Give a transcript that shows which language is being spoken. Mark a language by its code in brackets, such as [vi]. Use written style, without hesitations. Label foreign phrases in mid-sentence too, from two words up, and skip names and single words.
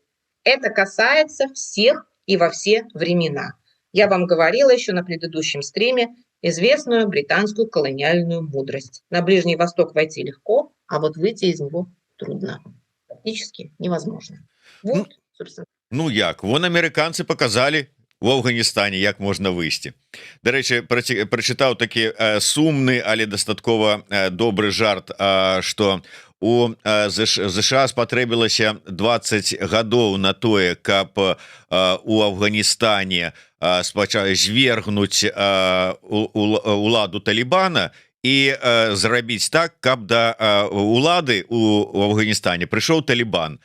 [ru] Это касается всех и во все времена. Я вам говорила еще на предыдущем стриме известную британскую колониальную мудрость. На Ближний Восток войти легко, а вот выйти из него трудно. Практически невозможно. Вот, собственно. [be] Ну як, вон амерыканцы показалі в Афганістане, як можна выйсці. Дарэчы, прачытаў такі сумны, але дастаткова добры жарт, што у ЗША спатрэбілася 20 гадоў на тое, каб у Афганістане звергнуць уладу Талібана і зрабіць так, каб да улады у Афганістане прыйшоў Талібан.